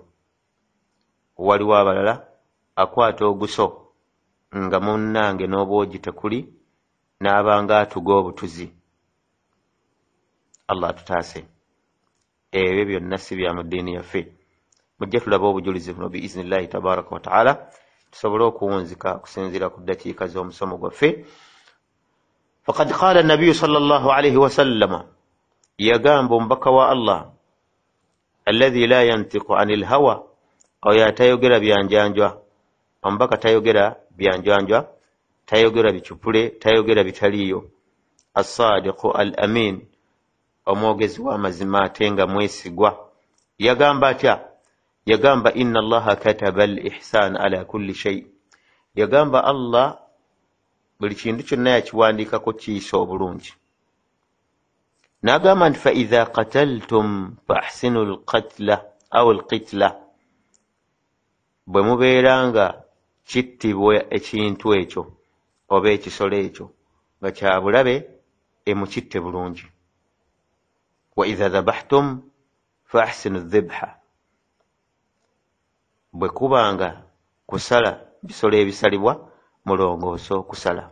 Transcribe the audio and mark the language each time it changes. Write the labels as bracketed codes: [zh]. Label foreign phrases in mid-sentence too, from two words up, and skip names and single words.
[lg] Waliwo abalala akwata oguso nga munnange n'obwogi tekuli n'abanga atuga obutuzi. Allah atutaase. Ebyo byonna si bya mu ddiini yaffe. Mujja tulaba obujulizi buno [ar] بإذن الله تبارك وتعالى, [lg] tusobole okuwunzika okusinziira ku ddakiika z'omusomo gwaffe. [ar] فقد قال النبي صلى الله عليه وسلم, [lg] yagamba omubaka wa Allah, [ar] الذي لا ينطق عن الهوى, [lg] oyo atayogera byanjanjwa. Omubaka tayogera byanjanjwa, tayogera bicupule, tayogera bitaliiyo. [ar] الصادق الأمين, [lg] omwogezi w'amazima ate nga mwesigwa. Yagamba atya? [ar] Yagamba إن الله كتب الإحسان على كل شيء. [lg] Yagamba Allah buli kintu kyonna yakiwandiikako kiyisa obulungi. N'agamba nti [ar] فإذا قتلتم فأحسنوا القتلة أو القتلة, [lg] bwe mubeeranga kittibwa ekintu ekyo oba ekisolo ekyo nga kya bulabe, emukitte bulungi. [ar] وإذا ذبحتم فأحسنوا الذبحة, [lg] bwe kubanga kusala bisolo ebisalibwa mulongoosa okusala.